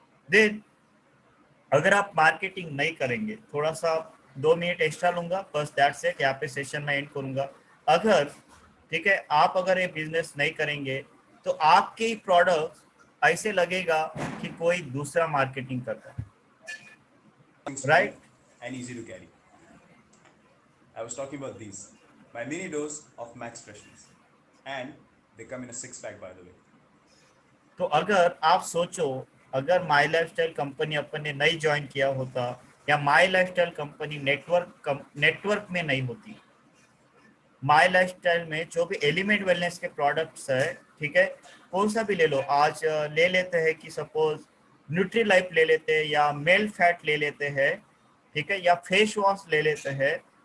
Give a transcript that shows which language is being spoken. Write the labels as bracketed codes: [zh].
[hi] Then अगर आप marketing नहीं करेंगे, थोड़ा सा 2 मिनट एक्स्ट्रा लूंगा बस, [en] that's it, [hi] यहाँ पे सेशन में एंड करूंगा। अगर ठीक है आप अगर ये बिजनेस नहीं करेंगे तो आपके ही प्रोडक्ट ऐसे लगेगा कि कोई दूसरा मार्केटिंग करता है, [en] Strength right. and easy to carry. I was talking about these. My mini dose of Max Freshness. And they come in a six pack, by the way. [hi] तो अगर आप सोचो, अगर माई लाइफस्टाइल कंपनी अपन ने नहीं ज्वाइन किया होता, या माई लाइफस्टाइल कंपनी नेटवर्क में नहीं होती, माई लाइफस्टाइल में जो भी एलिमेंट वेलनेस के प्रोडक्ट्स है, ठीक है, कौन सा भी ले लो, आज ले लेते हैं कि सपोज न्यूट्री लाइफ ले लेते हैं या मेल फैट ले लेते हैं, ठीक है, या फेस वॉश ले लेते हैं।